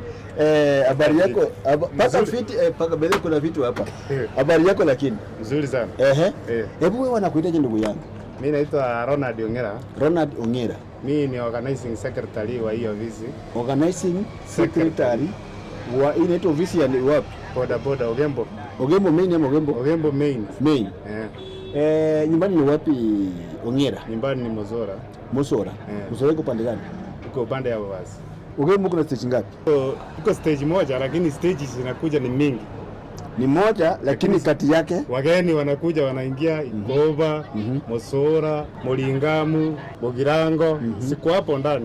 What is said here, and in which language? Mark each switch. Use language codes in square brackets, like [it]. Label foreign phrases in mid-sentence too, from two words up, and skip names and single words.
[sw] Habari yako paka fiti paka bele kuna vitu hapa. Habari yako lakini nzuri sana. Hebu wewe wanakuitaje ndugu yangu? Mimi naitwa Ronald Ongera. Ronald Ongera. Mimi ni [en] organizing secretary [sw] wa hiyo ofisi. [en] Organizing secretary [sw] wa inaitwa ofisi ya wapi? Bodaboda Ugembo. Ugembo main ama Ugembo? Ugembo main. Nyumbani ni wapi Ongera? Nyumbani ni Mosora. Mosora. Mosora iko pande gani? Uko upande ya Wawazi. Ugembo kuna stage ngapi? Uko stage moja, lakini stages zinakuja ni mingi. Ni moja lakini kati yake wageni wanakuja wanaingia Ikoba, Mosora, Molingamu, Bogirango, siku hapo ndani.